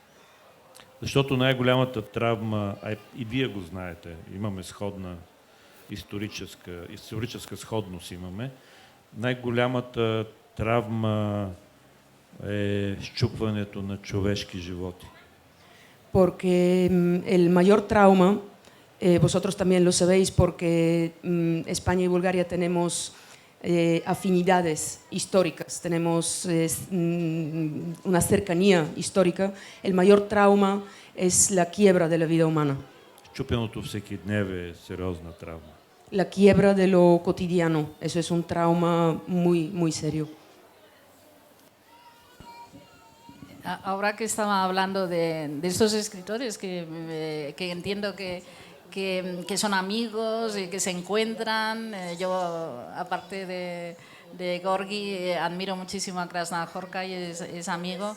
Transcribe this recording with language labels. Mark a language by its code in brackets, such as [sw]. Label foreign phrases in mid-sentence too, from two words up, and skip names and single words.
[bg] Защото най-голямата травма, и вие го знаете, имаме сходна историческа сходност имаме, най-голямата травма е счупването на човешки животи. [es] Porque el mayor trauma, vosotros también lo sabéis, porque España y Bulgaria tenemos afinidades históricas, tenemos una cercanía histórica. El mayor trauma es la quiebra de la vida humana. [bg] Счупеното всекидневие е сериозна травма. [es] La quiebra de lo cotidiano, eso es un trauma muy, muy serio. Ahora que estaba hablando de estos escritores que entiendo que son amigos y que se encuentran, yo aparte de Gorgi admiro muchísimo a Krasznahorkai, es amigo.